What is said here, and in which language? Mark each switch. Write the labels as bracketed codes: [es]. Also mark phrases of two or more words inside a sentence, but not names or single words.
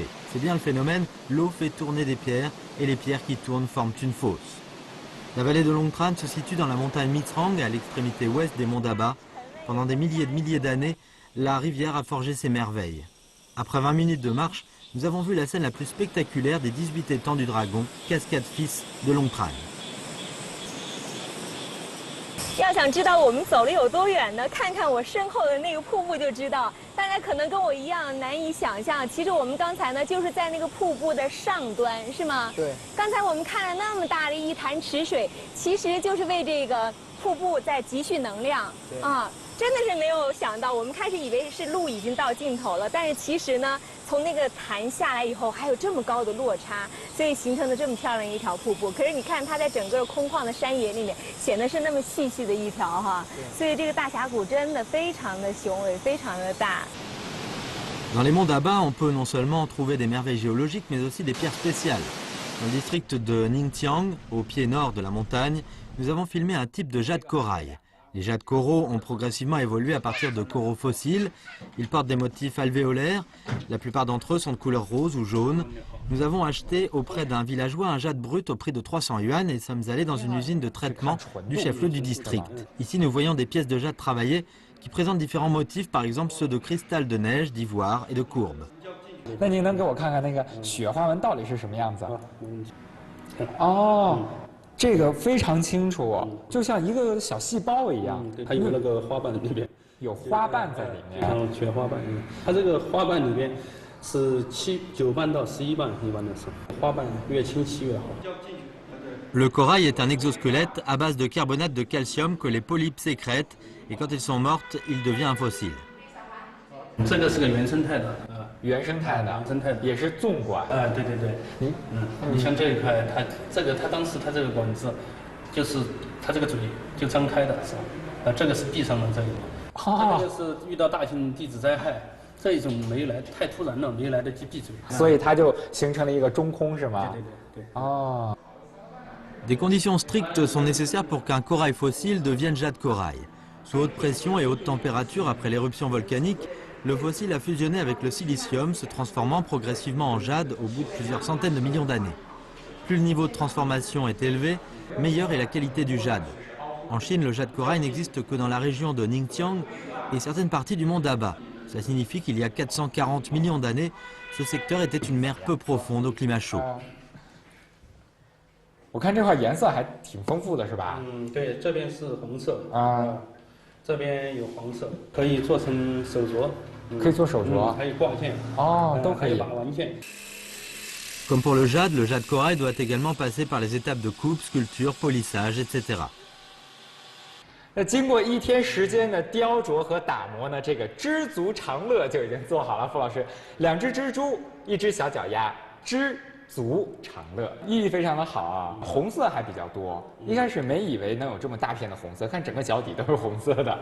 [fr] C'est bien le phénomène, l'eau fait tourner des pierres, et les pierres qui tournent forment une fosse. La vallée de Long Tran se situe dans la montagne Mitsrang, à l'extrémité ouest des monts Daba. Pendant des milliers et de milliers d'années, la rivière a forgé ses merveilles. Après 20 minutes de marche, nous avons vu la scène la plus spectaculaire des 18 étangs du Dragon, Cascade Fils de Long Tran. [zh] 要想知道我们走了有多远呢？看看我身后的那个瀑布就知道。大家可能跟我一样难以想象，其实我们刚才呢就是在那个瀑布的上端，是吗？对。刚才我们看了那么大的一潭池水，其实就是为这个瀑布在积蓄能量啊。真的是没有想到，我们开始以为是路已经到尽头了，但是其实呢，从那个潭下来以后，还有这么高的落差，所以形成了这么漂亮一条瀑布。可是你看，它在整个空旷的山野里面，显得是那么细细的一条哈，所以这个大峡谷真的非常的雄伟，非常的大。 [fr] Dans les monts Daba, on peut non seulement trouver des merveilles géologiques, mais aussi des pierres spéciales. Dans le district de Ningtiang, au pied nord de la montagne, nous avons filmé un type de jade corail. Les jades coraux ont progressivement évolué à partir de coraux fossiles. Ils portent des motifs alvéolaires. La plupart d'entre eux sont de couleur rose ou jaune. Nous avons acheté auprès d'un villageois un jade brut au prix de 300 yuan et sommes allés dans une usine de traitement du chef-lieu du district. Ici, nous voyons des pièces de jade travaillées qui présentent différents motifs, par exemple ceux de cristal de neige, d'ivoire et de courbe. [zh] 那您能给我看看那个雪花纹到底是什么样子？哦。这个非常清楚，就像一个小细胞一样。它有那个花瓣里面，有花瓣在里面。然后雪花瓣，它这个花瓣里面是9瓣到11瓣，一般的是花瓣越清晰越好。 [fr] Le corail est un exosquelette à base de carbonate de calcium que les polypes sécrètent et quand elles sont mortes, il devient un fossile. [zh] 这个是个原生态的，原生态的，原生态的也是纵管。对对对，你像这一块，它当时它这个管子，就是它这个嘴就张开的是吧？这个是闭上的这个，它这个是遇到大型地质灾害，这一种没来太突然了，没来得及闭嘴，所以它就形成了一个中空是吗？对对对。哦。 [fr] Des conditions strictes sont nécessaires pour qu'un corail fossile devienne jade corail. Sous haute pression et haute température après l'éruption volcanique, le fossile a fusionné avec le silicium, se transformant progressivement en jade au bout de plusieurs centaines de millions d'années. Plus le niveau de transformation est élevé, meilleure est la qualité du jade. En Chine, le jade corail n'existe que dans la région de Ningtiang et certaines parties du mont Daba. Ça signifie qu'il y a 440 millions d'années, ce secteur était une mer peu profonde au climat chaud. [zh] 我看这块颜色还挺丰富的，是吧？对，这边是红色啊，这边有黄色，可以做成手镯，可以做手镯，还有挂件，都可以。把玩件。 [fr] Comme pour le jade corail doit également passer par les étapes de coupe, sculpture, polissage, etc. [zh] 那经过1天时间的雕琢和打磨呢，这个知足常乐就已经做好了。傅老师，2只蜘蛛，1只小脚丫，知足常乐，寓意非常的好啊。红色还比较多，一开始没以为能有这么大片的红色，看整个脚底都是红色的，